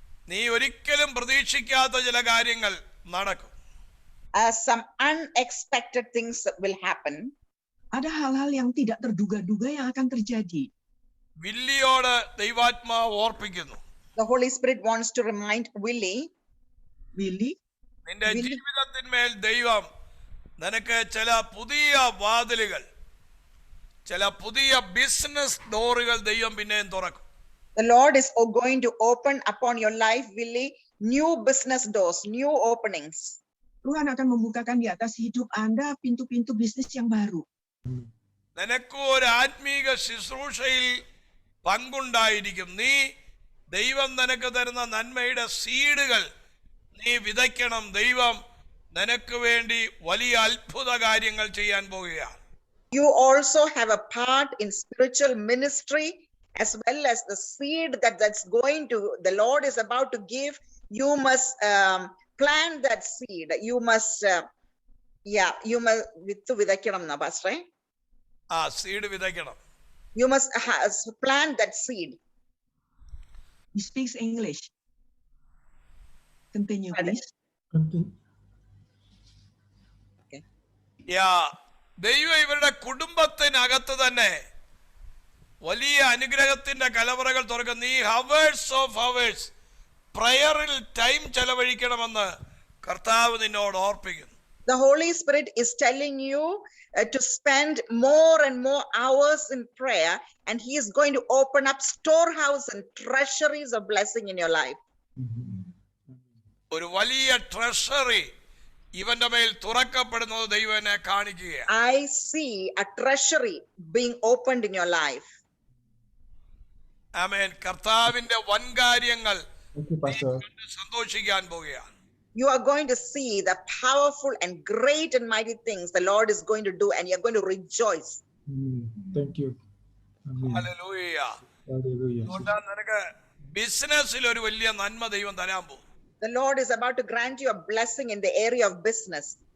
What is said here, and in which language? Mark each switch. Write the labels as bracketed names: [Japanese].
[Malayalam] നീ ഒരിക്കലും പ്രതീക്ഷിക്കാത്ത ചില കാര്യങ്ങൾ നടക്കും. [English] Some unexpected things will happen. [Indonesian] Ada hal-hal yang tidak terduga-duga yang akan terjadi. [Malayalam] വില്ലിയോട് ദൈവാത്മാവ് ഓർപ്പിക്കുന്നു. [English] The Holy Spirit wants to remind Willie. [Malayalam] നിന്റെ ജീവിതത്തിന്മേൽ ദൈവം നിനക്ക് ചില പുതിയ വാതിലുകൾ, ചില പുതിയ ബിസിനസ് ഡോറുകൾ ദൈവം പിന്നെയും തുറക്കും. [English] The Lord is going to open upon your life, Willie, new business doors, new openings. [Indonesian] Tuhan akan membukakan di atas hidup Anda pintu-pintu bisnis yang baru. [Malayalam] നിനക്ക് ഒരു ആത്മീക ശുശ്രൂഷയിൽ പങ്കുണ്ടായിരിക്കും. നീ ദൈവം നിനക്ക് തരുന്ന നന്മയുടെ സീഡുകൾ നീ വിതയ്ക്കണം. ദൈവം നിനക്ക് വേണ്ടി വലിയ അത്ഭുത കാര്യങ്ങൾ ചെയ്യാൻ പോകുകയാണ്. [English] You also have a part in spiritual ministry as well as the seed that's going to, the Lord is about to give. You must plant that seed. You must, you must [Malayalam] vidakkanam na [English] pastor. [Malayalam] Seed വിതയ്ക്കണം. [English] You must plant that seed. He speaks English. Continue, please. Okay. [Malayalam] ദൈവം ഇവരുടെ കുടുംബത്തിനകത്ത് തന്നെ വലിയ അനുഗ്രഹത്തിന്റെ കലവറകൾ തുറക്കും. നീ [English] hours of hours [Malayalam] പ്രയറിൽ time ചെലവഴിക്കണമെന്ന് കർത്താവ് നിന്നോട് ഓർപ്പിക്കുന്നു. [English] The Holy Spirit is telling you to spend more and more hours in prayer, and He is going to open up storehouse and treasuries of blessing in your life. [Malayalam] ഒരു വലിയ treasury ഇവന്റെ മേൽ തുറക്കപ്പെടുന്നത് ദൈവം എന്നെ കാണിക്കുകയാണ്. [English] I see a treasury being opened in your life. [Malayalam] ആമേൻ. കർത്താവിന്റെ വൻകാര്യങ്ങൾ സന്തോഷിക്കാൻ പോകുകയാണ്. [English] You are going to see the powerful and great and mighty things the Lord is going to do, and you're going to rejoice. Thank you. [Malayalam] Hallelujah. അതുകൊണ്ടാണ് നിനക്ക് ബിസിനസ്സിൽ ഒരു വലിയ നന്മ ദൈവം തരാൻ പോകും. [English] The Lord is about to grant you a blessing in the area of business.